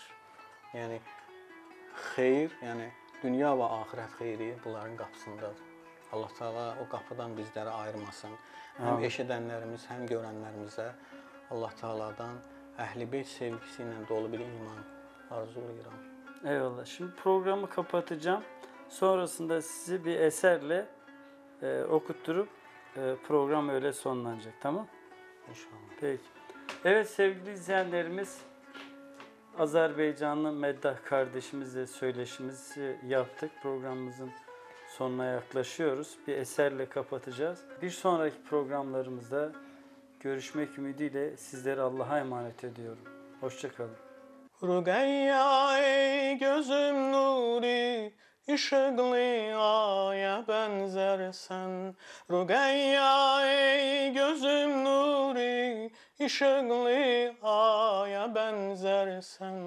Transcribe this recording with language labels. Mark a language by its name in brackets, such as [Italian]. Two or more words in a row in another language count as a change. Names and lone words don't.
[Azerbaijani] Yəni xeyir, yəni dünya və axirət xeyri bunların qapısındadır. Allah Taala o qapıdan bizləri ayırmasın. Həm eşidənlərimiz, həm görənlərimizə Allah Taaladan Əhl-i Beyt sevgisi ilə dolu bir iman arzulayıram. Eyvallah. [Turkish] Şimdi programı kapatacağım. Sonrasında sizi bir eserle okutturup program öyle sonlanacak. Tamam? İnşallah. Peki. Evet sevgili izleyenlerimiz, Azerbaycanlı Meddah kardeşimizle söyleşimizi yaptık. Programımızın sonuna yaklaşıyoruz. Bir eserle kapatacağız. Bir sonraki programlarımızda görüşmek ümidiyle sizleri Allah'a emanet ediyorum. Hoşça kalın. [Azerbaijani] Rüqəyya ey gözüm nuri, işıqlı aya bənzərsən. Rüqəyya ey gözüm nuri, işıqlı aya bənzərsən.